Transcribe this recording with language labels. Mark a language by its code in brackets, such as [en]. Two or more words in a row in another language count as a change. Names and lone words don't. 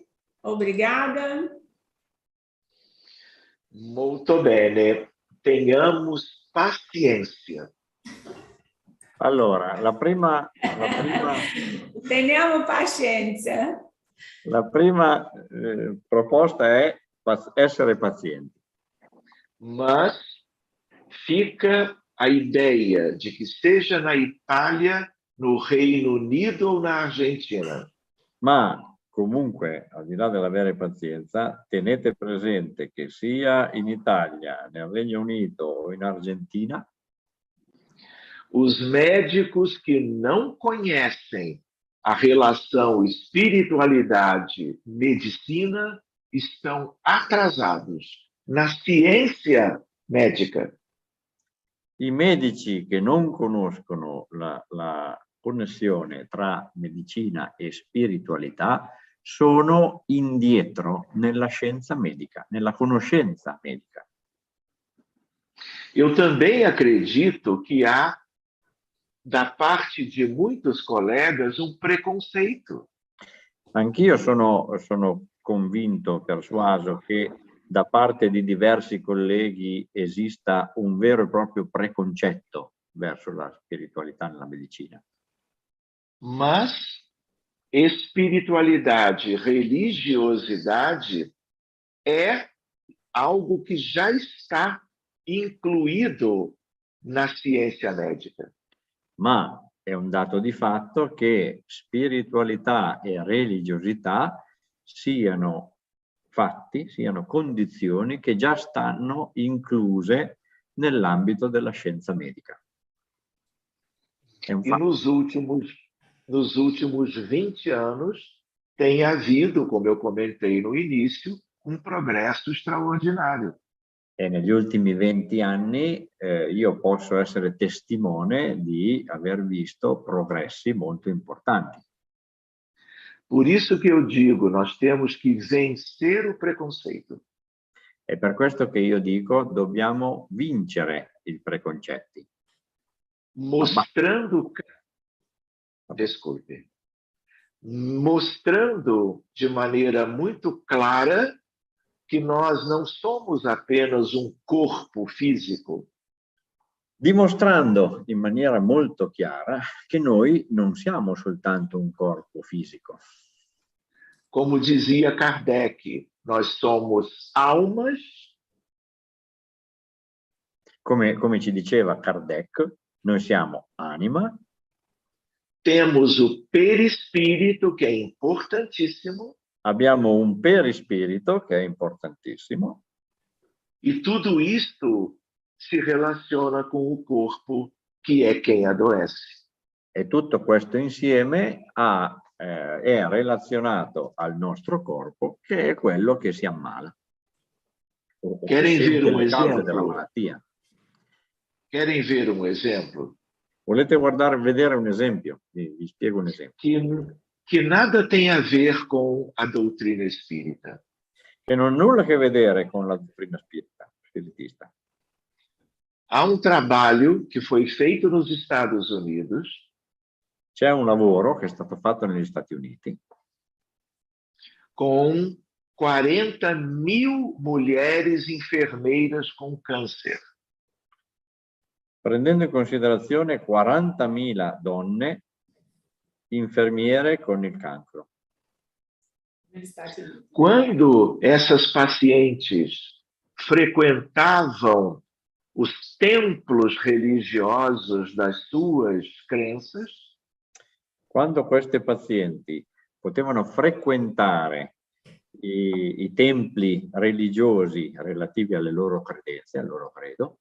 [pt] Obrigada. [it] Molto bene. [pt] Tenhamos paciência. [it] Allora, Teniamo pazienza. La prima proposta è essere pazienti. [pt] Mas fica a ideia de que seja na Itália, no Reino Unido ou na Argentina. [it] Ma comunque, al di là dell'avere pazienza, tenete presente che sia in Italia, nel Regno Unito o in Argentina, [pt] os médicos que não conhecem a relação espiritualidade-medicina estão atrasados na ciência médica. [it] I medici che non conoscono la connessione tra medicina e spiritualità sono indietro nella scienza medica, nella conoscenza medica. [pt] Eu também acredito que há, da parte de muitos colegas, um preconceito. [it] Anch'io sono convinto, persuaso che da parte di diversi colleghi esista un vero e proprio preconcetto verso la spiritualità nella medicina. [pt] Mas espiritualidade, religiosidade é algo que já está incluído na ciência médica. [it] Ma è un dato di fatto che spiritualità e religiosità siano condizioni che già stanno incluse nell'ambito della scienza medica. [pt] E nos últimos 20 anos tem havido, como eu comentei no início, um progresso straordinario. [it] E negli ultimi 20 anni io posso essere testimone di aver visto progressi molto importanti. [pt] Por isso que eu digo, nós temos que vencer o preconceito. [it] È per questo che io dico, dobbiamo vincere i preconcetti. [pt] Mostrando de maneira muito clara que nós não somos apenas um corpo físico. [it] dimostrando in maniera molto chiara che noi non siamo soltanto un corpo fisico. [pt] Como dizia Kardec, nós somos almas, [it] Come ci diceva Kardec, noi siamo anima, [pt] temos o perispírito, que é importantíssimo, [it] abbiamo un perispirito che è importantissimo, [pt] e tudo isto se relaciona com o corpo, que é quem adoece. [it] e tutto questo insieme è relazionato al nostro corpo, che è quello che si ammala. O che [pt] Querem ver [it] sente [pt] um [it] le cause della [pt] exemplo? [it] malattia. [pt] Querem ver um exemplo? [it] Volete vedere un esempio? Vi spiego un esempio. [pt] Que nada tem a ver com a doutrina espírita. [it] Che non ha nulla a che vedere con la dottrina spiritista. [pt] Há um trabalho que foi feito nos Estados Unidos [it] C'è un lavoro che è stato fatto negli Stati Uniti [pt] com 40.000 mulheres enfermeiras com câncer. [it] prendendo in considerazione 40.000 donne infermiere con il cancro. [pt] Quando essas pacientes frequentavam os templos religiosos das suas crenças, [it] Quando queste pazienti potevano frequentare i templi religiosi relativi alle loro credenze, al loro credo,